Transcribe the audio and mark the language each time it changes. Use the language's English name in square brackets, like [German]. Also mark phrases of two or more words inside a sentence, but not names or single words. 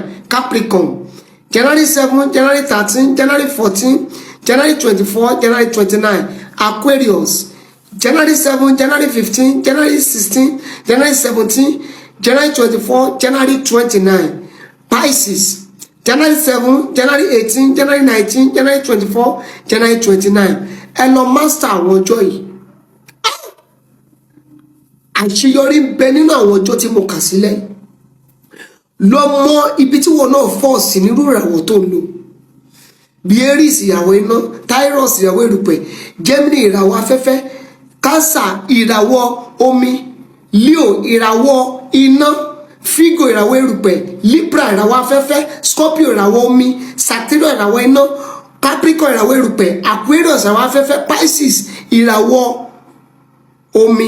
[English] Capricorn, January 7, January 13, January 14, January 24, January 29. Aquarius, January 7, January 15, January 16, January 17, January 24, January 29. Pisces, January 7, January 18, January 19, January 24, January 29. [Yoruba] Ẹ lọ master àwọn ọjọ́ yìí. Àṣeyọrí ń bẹ nínú àwọn ọjọ́ tí mo kà sílẹ̀. Lọ mọ ibi tí wọn náà fọ́ sí nírú ìràwọ̀ tó ń lò. Bí Aries ìràwọ̀ iná, Taurus ìràwọ̀ erùpẹ̀, Gemini ìràwọ̀ afẹ́fẹ́, Cancer ìràwọ̀ omi, Leo ìràwọ̀ iná, Virgo ìràwọ̀ erùpẹ̀, Libra ìràwọ̀ afẹ́fẹ́, Scorpio ìràwọ̀ omi, Sagittarius ìràwọ̀ iná, Capricorn ìràwọ̀ erùpẹ̀, Aquarius ìràwọ̀ afẹ́fẹ́, Pisces ìràwọ̀ omi.